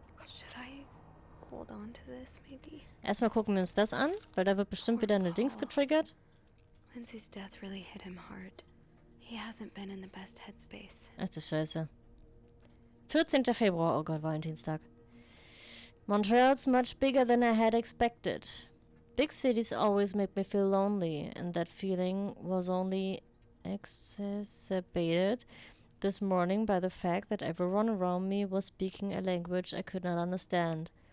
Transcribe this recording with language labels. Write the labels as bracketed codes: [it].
[en] Should I hold on to this, maybe? [de] Erstmal gucken wir uns das an, weil da wird bestimmt wieder eine Dings getriggert. [en] Lindsay's death really hit him hard. He hasn't been in the best headspace. [de] Ach du Scheiße. 14. Februar, oh Gott, Valentinstag. [en] Montreal's much bigger than I had expected. Big cities always make me feel lonely, and that feeling was only exacerbated this morning by the fact that everyone around me was speaking a language I could not understand.